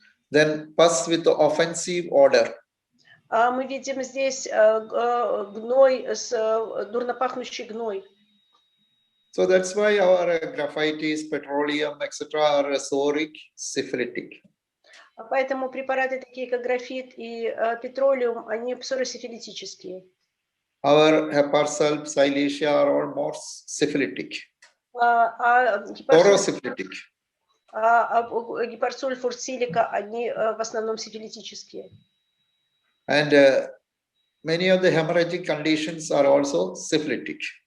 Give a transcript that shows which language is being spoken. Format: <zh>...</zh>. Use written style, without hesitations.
<en>Then pus with the offensive odor.</en> <ru>Мы видим здесь гной, дурно пахнущий гной.</ru> <en>So that's why our graphitis, petroleum, etc. are psoric, syphilitic.</en> <ru>Поэтому препараты такие как графит и петролиум, они псоросифилитические.</ru> <en>Our heparsulf, silicea are all more syphilitic.</en> <ru>Пороsyphilitic. Гепарсульфур, силика, они в основном сифилитические.</ru> <en>And many of the hemorrhagic conditions are also syphilitic.</en>